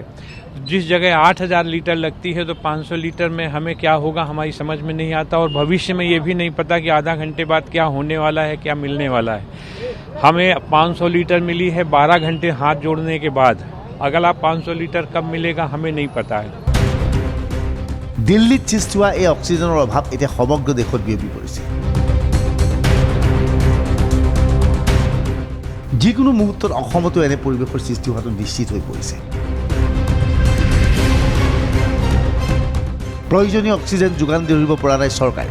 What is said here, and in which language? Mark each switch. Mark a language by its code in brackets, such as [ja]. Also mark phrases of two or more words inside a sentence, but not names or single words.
[hi] जिस जगह 8000 लीटर लगती है तो 500 लीटर में हमें क्या होगा हमारी समझ में नहीं आता, और भविष्य में ये भी नहीं पता कि आधा घंटे बाद क्या होने वाला है, क्या मिलने वाला है। हमें 500 लीटर मिली है 12 घंटे हाथ जोड़ने के बाद, अगला 500 लीटर कब मिलेगा हमें नहीं पता है। [as] দিল্লীত সৃষ্টি হোৱা এই অক্সিজেনৰ অভাৱ এতিয়া সমগ্ৰ দেশত বিয়পি পৰিছে। যিকোনো মুহূৰ্তত অসমতো এনে পৰিৱেশৰ সৃষ্টি হোৱাটো নিশ্চিত হৈ পৰিছে। প্ৰয়োজনীয় অক্সিজেন যোগান ধৰিব পৰা নাই চৰকাৰে।